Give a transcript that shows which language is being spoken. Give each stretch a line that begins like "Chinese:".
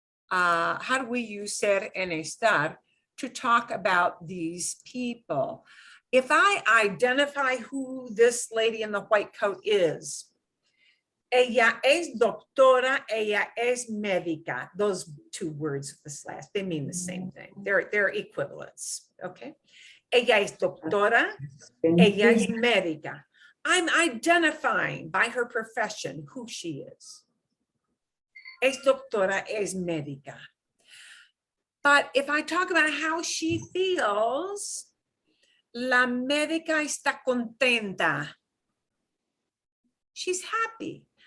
English: How do we use ser and estar to talk about these people? If I identify who this lady in the white coat is,
Spanish: ella es doctora, ella es médica.
English: Those two words with the slash, they mean the same thing. They're equivalents, okay?
Spanish: Ella es doctora, ella es médica.
English: I'm identifying by her profession who she is.
Spanish: Es doctora, es médica.
English: But if I talk about how she feels,
Spanish: la médica está contenta.
English: She's happy.